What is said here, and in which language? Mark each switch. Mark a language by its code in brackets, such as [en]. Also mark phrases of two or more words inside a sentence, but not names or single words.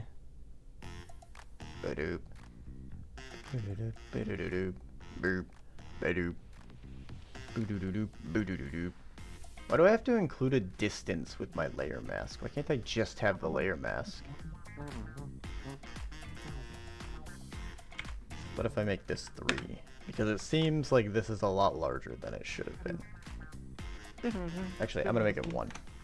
[en] Ba-doop. Ba-doop. Ba-doop. Boop. Ba-doop. Boo-doo-doo-doo. Boo-doo-doo-doo. Why do I have to include a distance with my layer mask? Why can't I just have the layer mask? What if I make this 3? Because it seems like this is a lot larger than it should have been. Actually, I'm gonna make it 1.